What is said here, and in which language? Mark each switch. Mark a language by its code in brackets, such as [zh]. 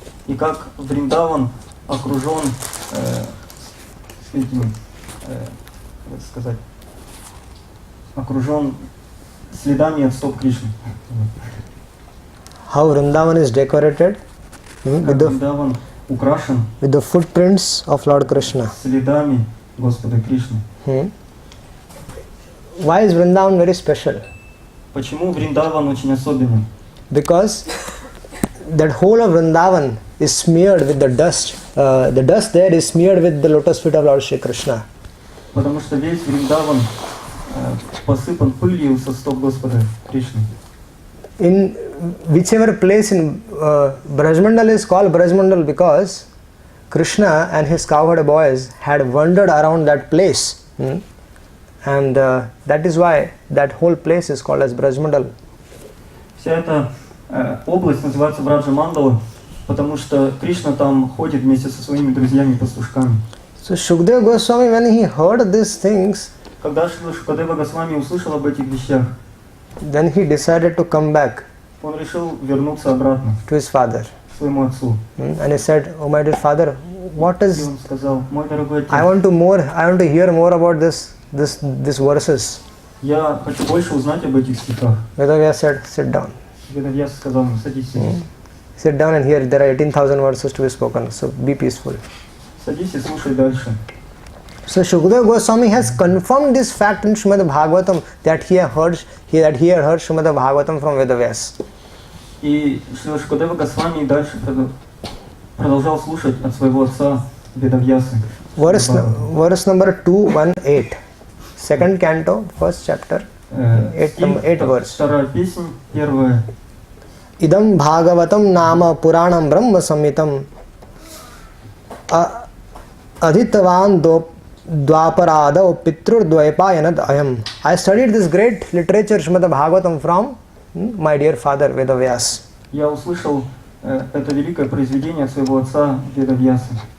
[ru] И как Вриндаван окружен этим, окружен следами от стоп Кришны. [en] How Vrindavan is decorated [ru] Вриндаван украшен [en] with the footprints of Lord Krishna. [ru] Следами Господа Кришны. [en] Why is Vrindavan very special? [ru] Почему Вриндаван очень особенный? [en] Because that whole of Vrindavan is smeared with the dust. The dust there is smeared with the lotus feet of Lord Shri Krishna. [ru] Потому что весь Вриндаван посыпан пылью со стоп Господа Кришны. [en] In whichever place in Brajmandal is called Brajmandal because Krishna and his cowherd boys had wandered around that place And that is why that whole place is called as Brajmandal. [ru] Вся эта область называется Браджа-мандала, потому что Кришна там ходит вместе со своими друзьями-пастушками. [en] So Shukadeva Goswami, when he heard these things, [ru] Когда Шукадева Госвами услышал об этих вещах, [en] then he decided to come back [ru] он решил вернуться обратно [en] to his father. [ru] к своему отцу. [en] And he said, "Oh my dear father, what [ru] И [en] is? [ru] он сказал: мой дорогой отец, [en] I want to hear more about these verses." [ru] я хочу больше узнать об этих стихах. [en] Vedavya said, "Sit down. [ru] Ведавьяс сказал ему: садись, [en] Sit down and hear. There are 18,000 verses to be spoken. So be peaceful." [ru] садись и слушай дальше. [en] So Shukadeva Goswami has confirmed this fact in Srimad Bhagavatam that he had heard Srimad Bhagavatam from Vedavyas. [ru] И Шрила Шукадева Госвами дальше продолжал слушать от своего отца Ведавьясы. [en] Verse number 218, second canto, first chapter, 8 verse. [ru] Вторая песня, первая. [sa] Idam Bhagavatam nama Puranam Brahma Samhitam Adhitavan Dwaparada Pitrur Dvaipayanad Ayam. [en] I studied this great literature Srimad Bhagavatam from my dear father Vedavyas. [ru] Я услышал это великое произведение от своего отца Ведавьясы.